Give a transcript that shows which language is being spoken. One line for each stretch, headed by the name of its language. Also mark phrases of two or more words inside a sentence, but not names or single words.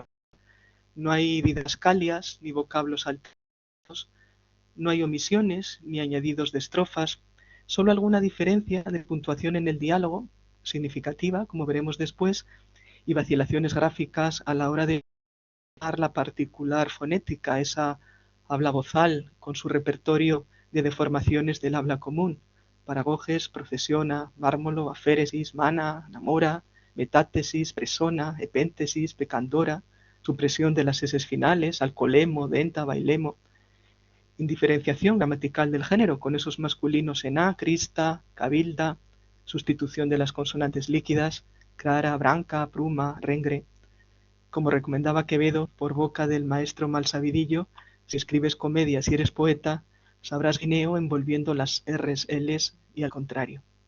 Spanish: No hay didascalias ni vocablos alternos, no hay omisiones ni añadidos de estrofas, solo alguna diferencia de puntuación en el diálogo, significativa, como veremos después, y vacilaciones gráficas a la hora de dar la particular fonética, esa habla vozal con su repertorio de deformaciones del habla común, paragoges, procesiona, mármolo, aféresis, mana, namora, metátesis, presona, epéntesis, pecandora, supresión de las eses finales, alcolemo, denta, bailemo, indiferenciación gramatical del género, con esos masculinos en a, crista, cabilda, sustitución de las consonantes líquidas, clara, branca, pruma, rengre. Como recomendaba Quevedo, por boca del maestro Malsavidillo, si escribes comedias y eres poeta, sabrás guineo envolviendo las R's, L's y al contrario.